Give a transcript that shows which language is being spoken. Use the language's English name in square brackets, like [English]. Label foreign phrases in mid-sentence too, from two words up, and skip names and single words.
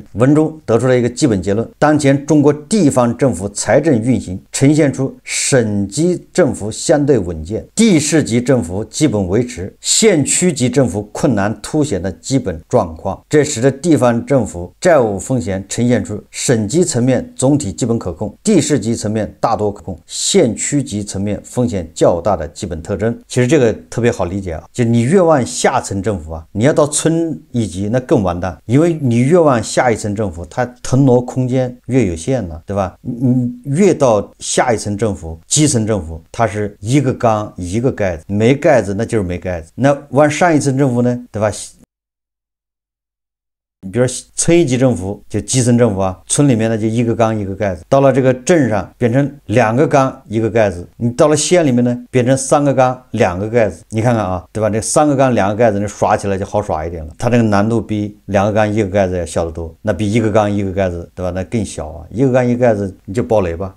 [Chinese] 文中得出了一個基本結論：當前中國地方政府財政運行呈現出省級政府相對穩健，地市級政府基本維持，縣區級政府困難凸顯的基本狀況，這使得地方政府債務風險呈現出省級層面總體基本可控，地市級層面大多可控，縣區級層面風險較大的基本特徵。其實這個特別好理解就你越往下層政府你要到村一級那更完蛋，因為你越往下一层政府，它腾挪空間越有限了，对吧？你越到下一层政府，基层政府，它是一個缸一個蓋子，沒蓋子那就是沒蓋子。那往上一層政府呢，對吧？比如說村一級政府就基层政府村裡面呢就一個缸一個蓋子，到了這個鎮上變成2個缸一個蓋子，你到了縣裡面呢變成3個缸2個蓋子，你看看對吧？這3個缸2個蓋子，你耍起來就好耍一點了，它這個難度比2個缸1個蓋子要小得多，那比1個缸1個蓋子，對吧？那更小1個缸1個蓋子你就爆雷吧。